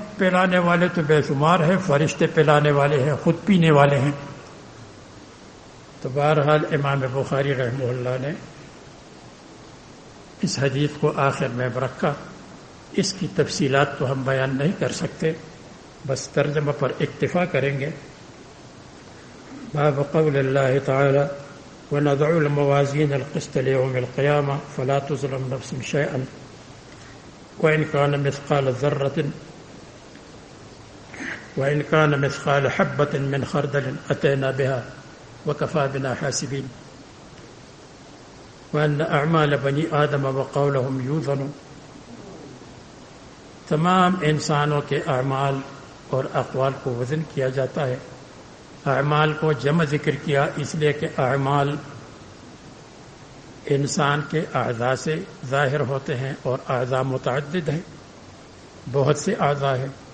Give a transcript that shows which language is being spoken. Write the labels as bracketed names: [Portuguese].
[Urdu] پلانے والے تو بے شمار ہیں, فرشتے پلانے والے ہیں, خود پینے والے ہیں. تو بہرحال امام بخاری رحمہ اللہ نے اس حدیث کو آخر میں رکھا. اس کی تفصیلات تو ہم بیان نہیں کر سکتے, بس ترجمہ پر اکتفا کریں گے. [Arabic] باب قول اللہ تعالی ونضع الموازین القسط لیوم القیامة فلا تظلم نفس شیئا وإن كان مثقال حبة من خردل أتينا بها وكفى بنا حاسبين, وأن أعمال بني آدم وقولهم يوزن. [Urdu] تمام انسانوں کے اعمال اور اقوال کو وزن کیا جاتا ہے. اعمال کو جمع ذکر کیا اس لیے کہ اعمال انسان کے اعضاء سے ظاہر ہوتے ہیں اور اعضاء متعدد ہیں, بہت سے اعضاء ہیں.